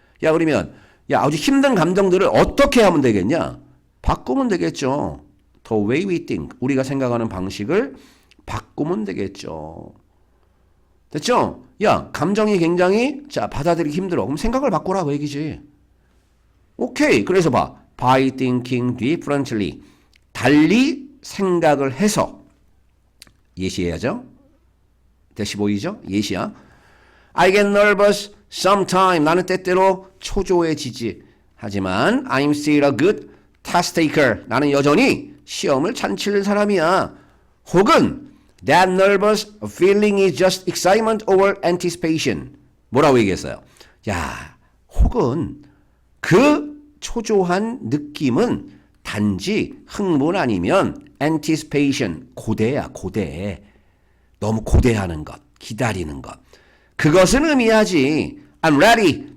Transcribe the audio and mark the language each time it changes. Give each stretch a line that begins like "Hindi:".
Korean: 야, 그러면 야, 아주 힘든 감정들을 어떻게 하면 되겠냐? 바꾸면 되겠죠.
English: The way we think.
Korean: 우리가 생각하는 방식을 바꾸면 되겠죠. 됐죠? 야, 감정이 굉장히 자 받아들이기 힘들어. 그럼 생각을 바꾸라 그 얘기지. 오케이. 그래서 봐.
English: By thinking differently.
Korean: 달리 생각을 해서 예시해야죠. 대시 보이죠? 예시야.
English: I get nervous sometimes.
Korean: 나는 때때로 초조해지지. 하지만
English: I'm still a good test taker.
Korean: 나는 여전히 시험을 잘 치는 사람이야. 혹은
English: that nervous feeling is just excitement over anticipation.
Korean: 뭐라고 얘기했어요? 야, 혹은 그 초조한 느낌은 단지 흥분 아니면 anticipation, 고대야, 고대. 너무 고대하는 것, 기다리는 것. 그것은 의미하지.
English: I'm ready.